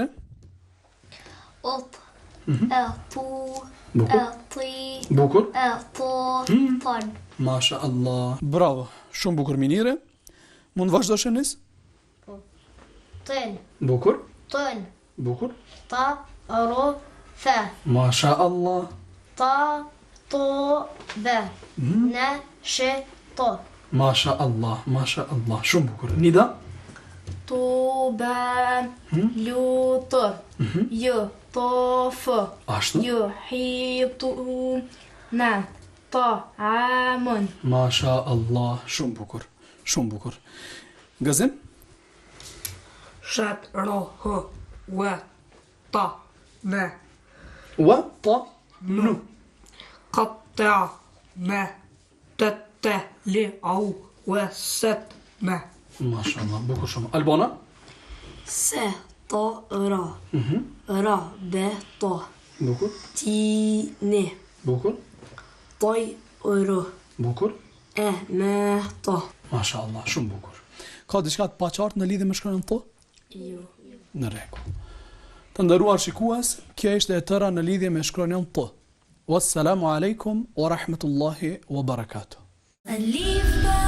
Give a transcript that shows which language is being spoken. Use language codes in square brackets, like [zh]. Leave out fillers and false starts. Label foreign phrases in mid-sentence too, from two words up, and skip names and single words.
[ar] Ot. E, tu. [sq] Bukur. [ar] E, ti. [sq] Bukur. [ar] E, to. Ton. ما شاء الله. [sq] Bravo. Shumë bukur Minire. Mund vazhdosh nis? [ar] Ten. [sq] Bukur. [ar] Ton. [sq] Bukur. [ar] Ta, ro, fe. ما شاء الله. Ta, to, be. Ne, she, to. ما شاء الله. ما شاء الله. [sq] Shumë bukur. Nida? [ar] Tu, be, lutur. Ju, to, fë. [sq] Ashtu? [ar] Ju, hi, tu, ne. Ta, amun. ما شاء الله. [sq] Shumë bukur. Shumë bukur. Gazim? [ar] Shat, ro, hë, we, ta, ne, Wa, ta, nu. katta, me, tete, li, au, we, set, me. ما شاء الله. [sq] Bukur shumë. Albana? [ar] Se, ta, ra. Ra, be, ta. [sq] Bukur. [ar] Ti, ne. [sq] Bukur. [ar] Toj, ro. [sq] Bukur. [ar] E, me, ta. ما شاء الله. [sq] Shumë bukur. Ka diçka të paqartë në lidhje me shkronjën T? Jo. Në rregull. Të nderuar shikues, kjo ishte e tëra në lidhje me shkronjën T. [ar] والسلام عليكم ورحمة الله وبركاته. Alif